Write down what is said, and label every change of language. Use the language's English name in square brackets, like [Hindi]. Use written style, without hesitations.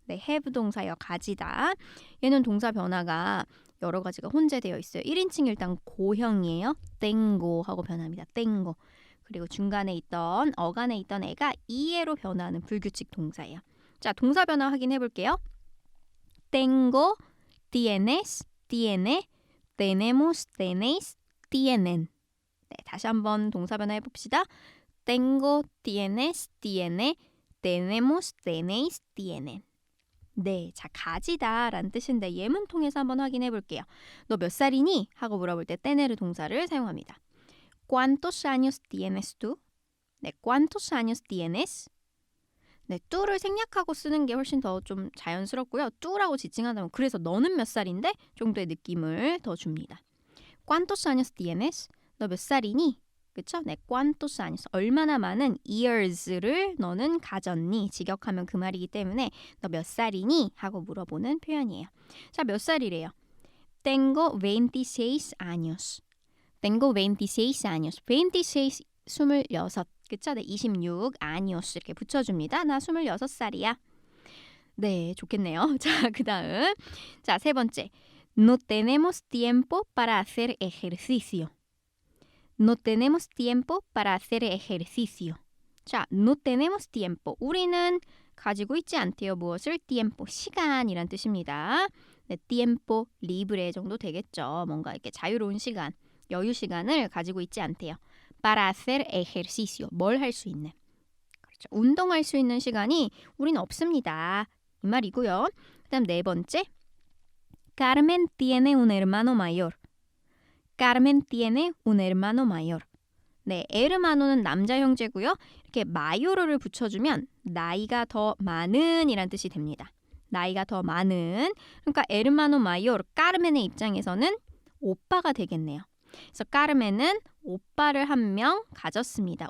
[Korean] 네, have 동사여 가지다. 얘는 동사 변화가 여러 가지가 혼재되어 있어요. 1인칭 일단 고형이에요. tengo 하고 변합니다. [Spanish] tengo. [Korean] 그리고 중간에 있던 어간에 있던 애가 이해로 변화하는 불규칙 동사예요. 자, 동사 변화 확인해 볼게요. [Spanish] tengo, tienes, tiene, tenemos, tenéis, tienen. [Korean] 네, 다시 한번 동사 변화 해봅시다. [Spanish] tengo, tienes, tiene, tenemos, tenéis, tienen. [Korean] 네, 자, 가지다라는 뜻인데 예문 통해서 한번 확인해 볼게요. 너 몇 살이니? 하고 물어볼 때 tener 동사를 사용합니다. [Spanish] ¿Cuántos años tienes tú? 네, ¿cuántos años tienes? [Korean] 네, tú를 생략하고 쓰는 게 훨씬 더 좀 자연스럽고요. tú라고 지칭한다면 그래서 너는 몇 살인데? 정도의 느낌을 더 줍니다. [Spanish] ¿Cuántos años tienes? [Korean] 너 몇 살이니? 그쵸? 네, [Spanish] ¿cuántos años? [Korean] 얼마나 많은 years를 너는 가졌니? 직역하면 그 말이기 때문에 너 몇 살이니? 하고 물어보는 표현이에요. 자, 몇 살이래요? [Spanish] Tengo 26 años. Tengo 26 años. 26, 26. 그쵸? [Korean] 네, 26 años 이렇게 붙여줍니다. 나 26살이야. 네, 좋겠네요. 자, 그 다음. 자, 세 번째. [Spanish] No tenemos tiempo para hacer ejercicio. No tenemos tiempo para hacer ejercicio. 자, no tenemos tiempo. [Korean] 우리는 가지고 있지 않대요. 무엇을? tiempo. 시간이란 뜻입니다. 네, [Spanish] tiempo libre [Korean] 정도 되겠죠. 뭔가 이렇게 자유로운 시간. 여유 시간을 가지고 있지 않대요. [Spanish] Para hacer ejercicio. [Korean] 뭘 할 수 있는. 그렇죠. 운동할 수 있는 시간이 우리는 없습니다. 이 말이고요. 그다음 네 번째. [Spanish] Carmen tiene un hermano mayor. Carmen tiene un hermano mayor. [Korean] 네, 에르마노는 남자 형제고요. 이렇게 마요르를 붙여주면 나이가 더 많은 이란 뜻이 됩니다. 나이가 더 많은. 그러니까 에르마노 마요르, 까르멘의 입장에서는 오빠가 되겠네요. 그래서 까르멘은 오빠를 한 명 가졌습니다.